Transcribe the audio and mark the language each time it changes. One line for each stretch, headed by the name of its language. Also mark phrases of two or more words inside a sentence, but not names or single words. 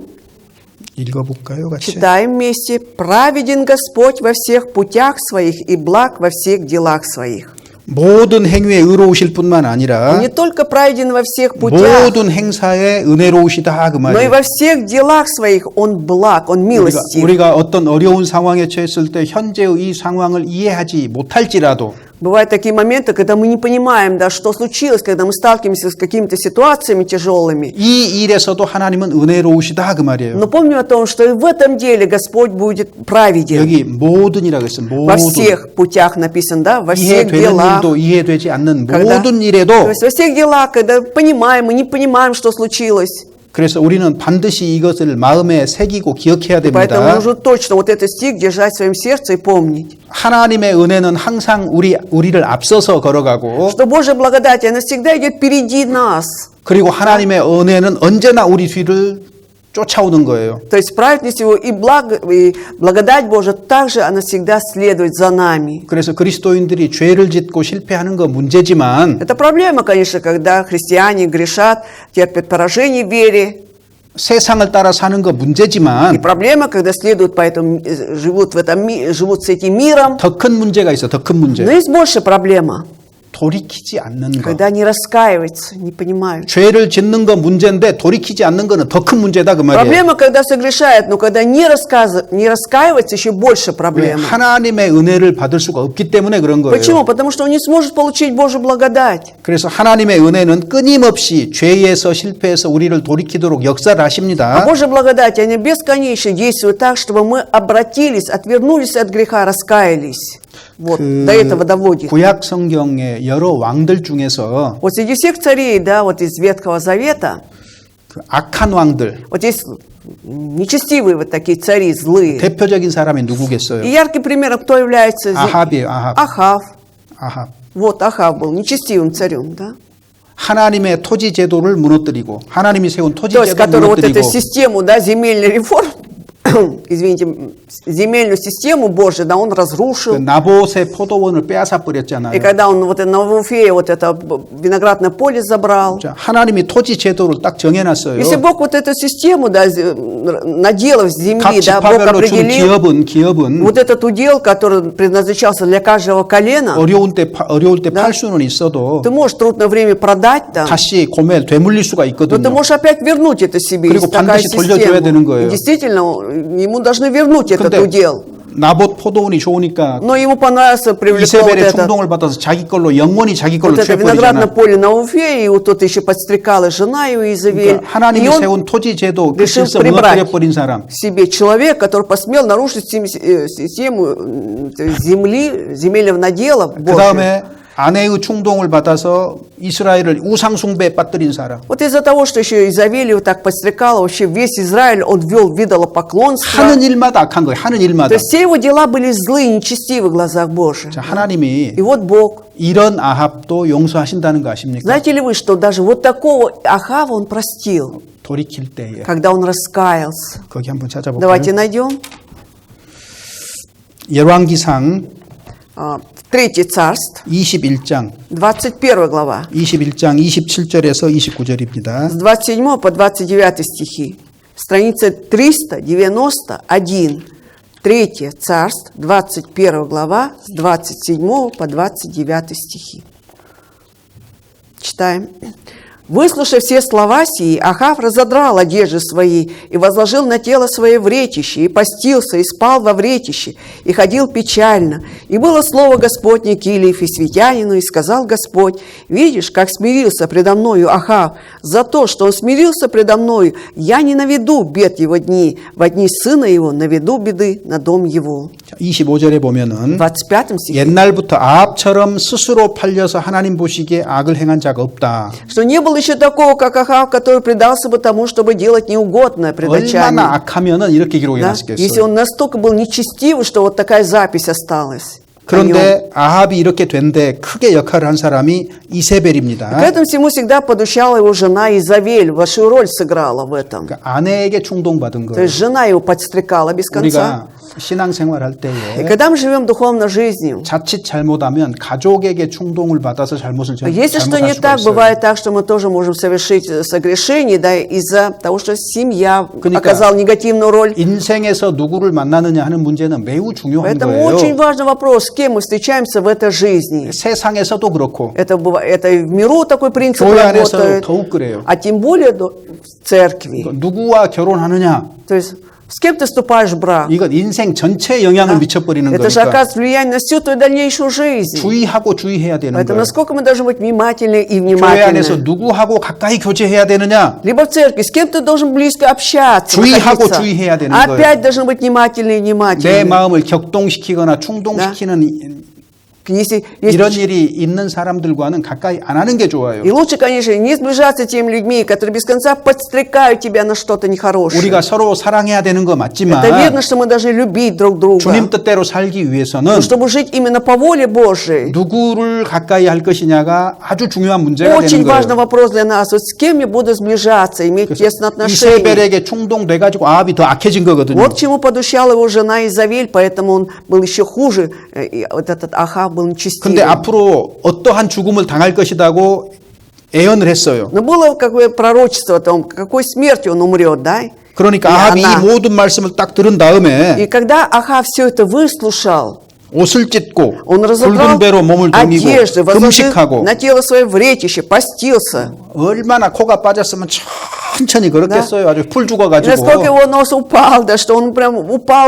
Korean: 읽어볼까요, 같이?
Russian: Читаем вместе. «Праведен Господь во всех путях своих и благ во всех делах своих».
Korean: 모든 행위에 의로우실 뿐만 아니라
Russian: Он не только праведен во всех путях,
Korean: 모든 행사에 은혜로우시다 그
Russian: но и
Korean: 말이에요.
Russian: во всех делах своих Он благ, Он милостив.
Korean: 우리가 어떤 어려운 상황에 처했을 때 현재의 이 상황을 이해하지 못할지라도
Russian: Бывают такие моменты, когда мы не понимаем, да, что случилось, когда мы сталкиваемся с какими-то ситуациями тяжелыми.
Korean: 이 일에서도 하나님은 은혜로우시다 그 말이에요.
Russian: Но помним о том, что и в этом деле Господь будет праведен.
Korean: 여기 모든이라고 했어요.
Russian: Во
Korean: 모든.
Russian: всех путях написано, да, во всех
Korean: 이해되는
Russian: делах.
Korean: 일도 이해되지 않는
Russian: Когда-
Korean: 모든
Russian: То
Korean: 일에도
Russian: есть во всех делах, когда понимаем и не понимаем, что случилось.
Korean: 그래서 우리는 반드시 이것을 마음에 새기고 기억해야
Russian: Поэтому
Korean: 됩니다.
Russian: нужно точно вот этот стих держать в своем сердце и помнить,
Korean: 하나님의 은혜는 항상 우리를 앞서서 걸어가고
Russian: что Божья благодать, она всегда идет впереди нас.
Korean: 그리고 하나님의 은혜는 언제나 우리 뒤를 쫓아오는 거예요.
Russian: То есть праведность его и благодать Божия также она всегда следует за нами.
Korean: 그래서 그리스도인들이 죄를 짓고 실패하는 거 문제지만
Russian: Это проблема, конечно, когда христиане грешат, терпят поражение в вере.
Korean: 세상을 따라 사는 거
Russian: И
Korean: 문제지만
Russian: проблема, когда следуют по этому, живут живут с этим миром.
Korean: 더 큰 문제가 있어. 더 큰
Russian: Но
Korean: 문제.
Russian: есть больше проблема,
Korean: 돌이키지 않는 거.
Russian: когда не раскаиваются, не понимают.
Korean: 죄를 짓는 거 문제인데 돌이키지 않는 거는 더 큰 문제다 그 말이에요.
Russian: Проблема, когда согрешают, но когда не раскаиваются, еще больше
Korean: 왜?
Russian: проблема.
Korean: 하나님의 은혜를 받을 수가 없기 때문에 그런 거예요.
Russian: Почему? Потому что он не сможет получить Божью благодать.
Korean: 그래서 하나님의 은혜는 끊임없이 죄에서 실패해서 우리를 돌이키도록 역사를
Russian: А
Korean: 하십니다.
Russian: Божья благодать, они бесконечно действуют так, чтобы мы обратились, отвернулись от греха, раскаялись. Вот, до этого доводит.
Korean: 구약 성경의 여러 왕들 중에서
Russian: Вот среди всех царей, да, вот из Ветхого Завета,
Korean: 그 악한 왕들
Russian: вот есть нечестивые вот такие цари, злые.
Korean: 대표적인 사람이 누구겠어요?
Russian: И ярким примером кто является?
Korean: 아합이에요. 아합.
Russian: Ахав. Вот Ахав был нечестивым царем, да?
Korean: 하나님의 토지 제도를 무너뜨리고 하나님이 세운 토지
Russian: То есть,
Korean: 제도를
Russian: который вот
Korean: 무너뜨리고
Russian: эту систему, да, земельной реформ, извините, земельную систему Божию, да, он
Korean: 그
Russian: разрушил.
Korean: 나봇의 포도원을 빼앗아 버렸잖아요.
Russian: И когда он вот на Вуфее вот это виноградное поле забрал.
Korean: 자, 하나님이 토지 제도를 딱 정해놨어요.
Russian: Если Бог вот эту систему, да, наделов
Korean: 각
Russian: земли, да, Бог
Korean: 지파별로 준
Russian: определил,
Korean: 기업은
Russian: вот этот удел, который предназначался для каждого колена,
Korean: 어려울 때 팔 수는 있어도
Russian: ты можешь в трудное время продать там,
Korean: 다시 되물릴 수가
Russian: но ты
Korean: 있거든요.
Russian: можешь опять вернуть это себе.
Korean: 그리고
Russian: Есть такая
Korean: 반드시 돌려줘야 되는
Russian: система.
Korean: 거예요.
Russian: И действительно, ему должны вернуть этот
Korean: 근데
Russian: удел.
Korean: 나봇 포도원이 좋으니까
Russian: Но ему понравился, привлекло вот
Korean: 이세벨의
Russian: это.
Korean: 충동을 받아서 자기 걸로 영원히 자기 걸로
Russian: Вот это виноградное
Korean: 취해버리잖아.
Russian: поле на Уфе, и вот тут еще подстрекала жена его Изавель.
Korean: 그러니까 하나님이
Russian: И он
Korean: 세운 토지 제도 그
Russian: решил
Korean: 질서
Russian: прибрать
Korean: 무너뜨려버린 사람.
Russian: себе человек, который посмел нарушить систему земли, земельного надела
Korean: 그
Russian: Божьего.
Korean: 다음에 아내의 충동을 받아서 이스라엘을 우상숭배에 빠뜨린 사람.
Russian: Вот из-за того, что еще Изавель его так подстрекала, вообще весь Израиль, он ввел в идолопоклонство.
Korean: 하는 일마다 악한 거예요. 하는
Russian: То
Korean: 일마다.
Russian: есть все его дела были злые, нечестивы в глазах Божьих.
Korean: 자, 하나님이
Russian: И вот Бог.
Korean: 이런 아합도 용서하신다는 거 아십니까?
Russian: Знаете ли вы, что даже вот такого Ахава он простил,
Korean: 돌이킬 때에.
Russian: когда он раскаялся?
Korean: 거기 한번 찾아볼까요?
Russian: Давайте найдем.
Korean: 열왕기상
Russian: 3 царств,
Korean: 21장
Russian: 21 глава.
Korean: 21장 27절에서 29절입니다.
Russian: С 27 по 29 стихи. Страница 391. 3 царств, 21 глава, с 27 по 29 стихи. Читаем. «Выслушав все слова сии, Ахав разодрал одежды свои и возложил на тело свое вретище, и постился, и спал во вретище, и ходил печально. И было слово Господне к Илии Фисвитянину, и сказал Господь: видишь, как смирился предо мною Ахав, за то, что он смирился предо мною, я не наведу бед его дни, во дни сына его наведу беды на дом его».
Korean: 25절에 보면은
Russian: 25 стихе.
Korean: 옛날부터 아합처럼 스스로 팔려서 하나님 보시기에 악을 행한 자가 없다.
Russian: Что не было еще такого, как Ахав, который предался бы тому, чтобы делать неугодное пред очами.
Korean: 얼마나 악하면은 이렇게 기록해
Russian: Да? Если
Korean: 놨겠어요.
Russian: он настолько был нечестивый, что вот такая запись осталась. о нем.
Korean: 그런데 아합이 이렇게 된데 크게 역할을 한 사람이
Russian: К
Korean: 이세벨입니다.
Russian: этому всему всегда подучала его жена Изавель, большую роль сыграла в этом.
Korean: 그러니까 아내에게 충동받은
Russian: То
Korean: 거예요.
Russian: есть жена его подстрекала без конца.
Korean: 우리가 신앙생활 할
Russian: И
Korean: 때에
Russian: когда мы живем духовной жизнью,
Korean: 자칫 잘못하면 가족에게 충동을 받아서 잘못을
Russian: если что
Korean: 잘못할
Russian: не
Korean: 수가
Russian: так,
Korean: 있어요.
Russian: бывает так, что мы тоже можем совершить согрешение, да, из-за того, что семья
Korean: 그러니까
Russian: оказала негативную роль.
Korean: 인생에서 누구를 만나느냐 하는 문제는 매우 중요한
Russian: Поэтому очень
Korean: 거예요.
Russian: важный вопрос, с кем мы встречаемся в этой жизни.
Korean: 세상에서도 그렇고
Russian: Это и в миру такой принцип
Korean: 교회 안에서
Russian: работает,
Korean: 더욱 그래요.
Russian: а тем более в церкви.
Korean: 누구와 결혼하느냐
Russian: То есть с кем ты вступаешь в брак?
Korean: 이건 인생 전체에 영향을 미쳐버리는
Russian: Это же
Korean: 거니까
Russian: оказывает влияние на всю твою дальнейшую жизнь.
Korean: 주의하고 주의해야 되는
Russian: Поэтому
Korean: 거예요.
Russian: насколько мы должны быть внимательны и
Korean: 교회 안에서
Russian: внимательны.
Korean: 누구하고 가까이 교제해야 되느냐
Russian: Либо в церкви, с кем ты должен близко общаться,
Korean: 주의하고
Russian: находиться.
Korean: 주의해야 되는
Russian: Опять должны быть внимательны и
Korean: 내
Russian: внимательны.
Korean: 마음을 격동시키거나 충동시키는
Russian: Если,
Korean: 이런 일이 있는 사람들과는 가까이 안 하는 게 좋아요.
Russian: И лучше, конечно, не сближаться с теми людьми, которые без конца подстрекают тебя на что-то нехорошее.
Korean: 우리가 서로 사랑해야 되는 거 맞지만
Russian: Это верно, что мы должны любить друг друга.
Korean: 주님 뜻대로 살기 위해서는
Russian: Но чтобы жить именно по воле Божией,
Korean: 누구를 가까이 할 것이냐가 아주 중요한 문제가
Russian: очень
Korean: 되는
Russian: важный
Korean: 거예요.
Russian: вопрос для нас. Вот с кем я буду сближаться, иметь тесные отношения.
Korean: 이세벨에게 충동돼가지고 아합이 더 악해진 거거든요.
Russian: Вот к чему подущала его жена Изавель, поэтому он был еще хуже. И вот этот Ахав был
Korean: 근데
Russian: нечестивый.
Korean: 앞으로 어떠한 죽음을 당할 것이라고 예언을 했어요.
Russian: Но было как бы пророчество о том, какой смертью он умрет, да?
Korean: 그러니까
Russian: И
Korean: 아합이 이
Russian: она.
Korean: 모든 말씀을 딱 들은 다음에
Russian: И когда Ахав все это выслушал,
Korean: 옷을 찢고
Russian: он разобрал
Korean: 붉은 배로 몸을
Russian: одежды,
Korean: 동이고
Russian: возложил
Korean: 금식하고
Russian: на тело свое вретище, постился.
Korean: 얼마나 코가 빠졌으면 천천히 걸었겠어요. 아주 풀
Russian: И
Korean: 죽어가지고
Russian: насколько его нос упал, да, что он прям упал